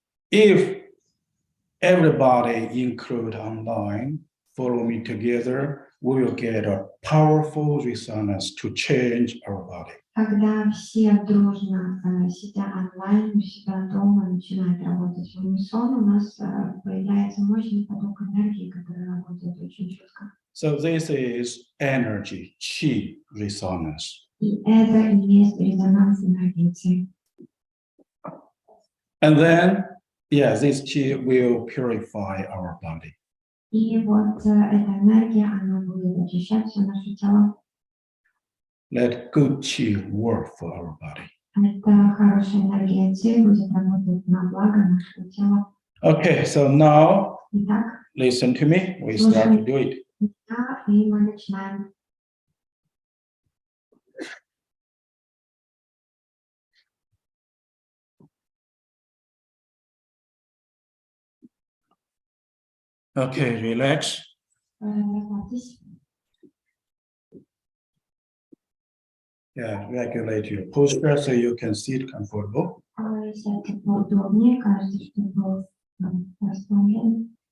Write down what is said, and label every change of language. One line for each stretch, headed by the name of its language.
English: If everybody include online, follow me together, we will get a powerful resonance to change our body.
Russian: Когда все дружно, сидя онлайн, у себя дома, начинают работать в унисон, у нас появляется мощный поток энергии, который работает очень четко.
English: So this is energy, qi resonance.
Russian: И это и есть резонанс энергии.
English: And then, yeah, this qi will purify our body.
Russian: И вот эта энергия, она будет очищать все наше тело.
English: Let good qi work for our body.
Russian: Это хорошая энергия Ци будет работать на благо нашего тела.
English: Okay, so now
Russian: Итак,
English: listen to me. We start to do it.
Russian: и мы начинаем.
English: Okay, relax.
Russian: Расслабьтесь.
English: Yeah, regulate your posture so you can sit comfortable.
Russian: Сядьте поудобнее, кажется, что вы расслаблены.